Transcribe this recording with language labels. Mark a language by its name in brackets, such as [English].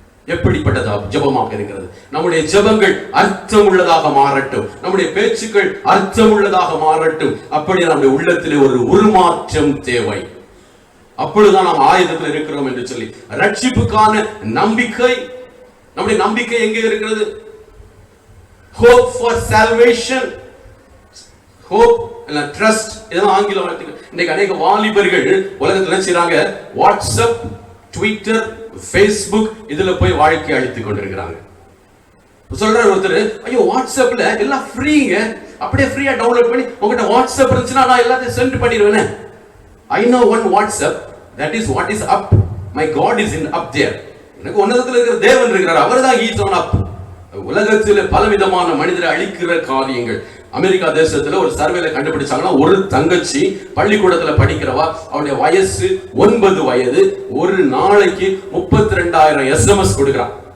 [Tamil] எப்படிப்பட்டதா ஜெபமாக இருக்கிறது. நம்முடைய ஜெபங்கள் அர்த்தம் உள்ளதாக மாறட்டும். நம்முடைய பேச்சுக்கள் அர்த்தம் உள்ளதாக மாறட்டும். அப்படி நம்முடைய உள்ளத்திலே ஒரு உருமாற்றம் தேவை. அப்பொழுதுதான் நாம் ஆயுதத்தில் இருக்கிறோம் என்று சொல்லி ரட்சிப்புக்கான நம்பிக்கை. நம்முடைய நம்பிக்கை எங்கே இருக்கிறது? [English] hope for salvation, hope and trust. [Tamil] இதெல்லாம் ஆங்கில வார்த்தைகள். இன்னைக்கு அநேக வாலிபர்கள் உலகத்துல என்ன செய்றாங்க? வாட்ஸ்அப், ட்விட்டர், ஃபேஸ்புக் இதுல போய் வாழ்க்கை அழித்துக் கொண்டிருக்கிறாங்க. சொல்றாரு ஒருத்தர், ஐயோ வாட்ஸ்அப்ல எல்லாம் ஃப்ரீங்க, அப்படியே ஃப்ரீயா டவுன்லோட் பண்ணி உங்ககிட்ட வாட்ஸ்அப் இருந்துச்சுன்னா நான் எல்லாத்தையும் சென்ட் பண்ணிடுவேன். [English] I know one WhatsApp, that is what is up. My God is in up there. [Tamil] எனக்கு உன்னதத்துல இருக்கிற தேவன் இருக்கிறார், அவர்தான் [English] he is on up. [Tamil] உலகத்தில் பலவிதமான மனிதரை அழிக்கிற காரியங்கள். அமெரிக்கா தேசத்துல ஒரு சர்வேல கண்டுபிடிச்சாங்கன்னா, ஒரு தங்கச்சி பள்ளிக்கூடத்துல படிக்கிறவா, அவளுடைய வயசு 9 வயது, ஒரு நாளைக்கு 32,000 SMS கொடுக்கிறான்.